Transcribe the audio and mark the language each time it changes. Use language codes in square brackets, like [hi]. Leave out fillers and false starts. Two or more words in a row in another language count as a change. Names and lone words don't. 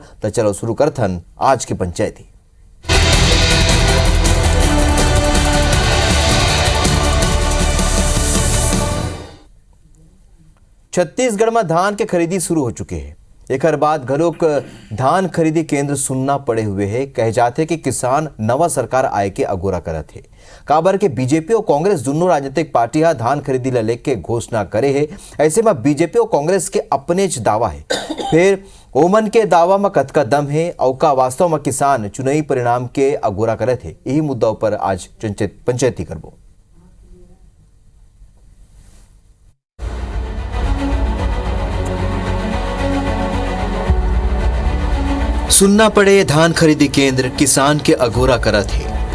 [hne] तो चलो शुरू करथन आज के पंचायती। छत्तीसगढ़ में धान के खरीदी शुरू हो चुके हैं। एक बाद घलोक धान खरीदी केंद्र सुनना पड़े हुए है। कहे जाते कि किसान नवा सरकार आए के अगोरा करत है। काबर के बीजेपी और कांग्रेस दोनों राजनीतिक पार्टी धान खरीदी ला लेके घोषणा करे है। ऐसे में बीजेपी और कांग्रेस के अपने च दावा है, फिर ओमन के दावा में कतका दम है और का वास्तव में किसान चुनावी परिणाम के अगोरा करत है। यही मुद्दा पर आज पंचायती करबो। सुनना पड़े धान खरीदी केंद्र किसान के अगोरा करत है।